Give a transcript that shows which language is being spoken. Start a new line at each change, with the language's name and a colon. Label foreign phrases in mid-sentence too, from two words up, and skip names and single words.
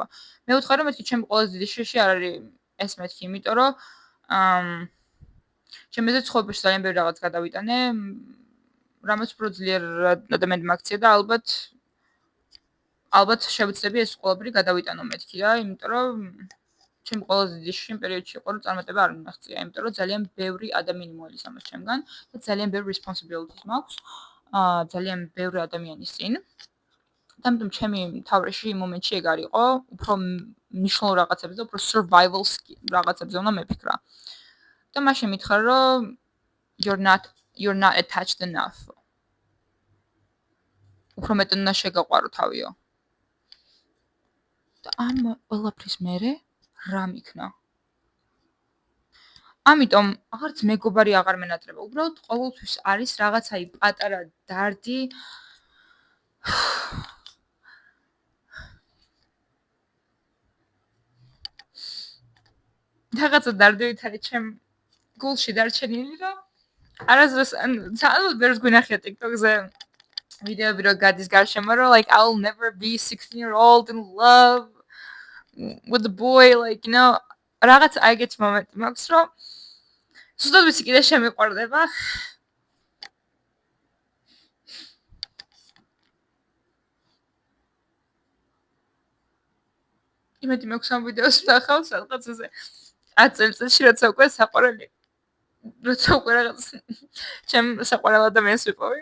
Georgian: მე ვუთხარ რომ მეთქი ჩემი ყველაზე დიდი შიში არ არის ეს მეთქი, იმიტომ რომ ჩემზე ცხოვრებაში ძალიან ბევრი რაღაც გადავიტანე, რამაც უფრო ძლიერ ადამიანი მაქცია და ალბათ შევეცდები ეს ყველაფერი გადავიტანო მეთქი რა, იმიტომ რომ ჩემი ყველაზე დიდი შიში იმ პერიოდში იყო რომ წარმატება არ მიმაღწია, იმიტომ რომ ძალიან ბევრი ადამიანი მოელის ამას ჩემგან და ძალიან ბევრი responsibilities მაქვს, ძალიან ბევრი ადამიანის წინ. და ამიტომ ჩემი თავში იმ მომენტში ეგ არ იყო, უფრო მნიშვნელოვან რაღაცებზე და უფრო survival რაღაცებზე უნდა მეფიქრა. და მაშინ მითხრა რომ
English: you're not attached enough.
Georgian: უფრო მეტად უნდა შეგაყვარო თავიო. და ამ ყველაფრის მერე რა მიქნა? ამიტომ აღარც მეგობარი აღარ მენატრება. უბრალოდ ყოველთვის არის რაღაცა პატარა დარდი. რაღაცა დარდით არის ჩემ გულში დარჩენილი, რომ არასდროს ანუ ბევრს გვინახია TikTok-ზე ვიდეოები რო გადის გარშემო, რომ
English: like I'll never be 16-year-old in love with the boy, like you know
Georgian: რაღაც აიგეთ მომენტი მაქვს, რომ ზუსტად ვიცი კიდე შემიყვარდება. იმედი მაქვს ამ ვიდეოს ვნახავ სადღაცაზე 10 წელიწადში, როცა უკვე საყვარელი როცა უკვე რაღაც ჩემ საყვარელ ადამიანს ვიპოვე.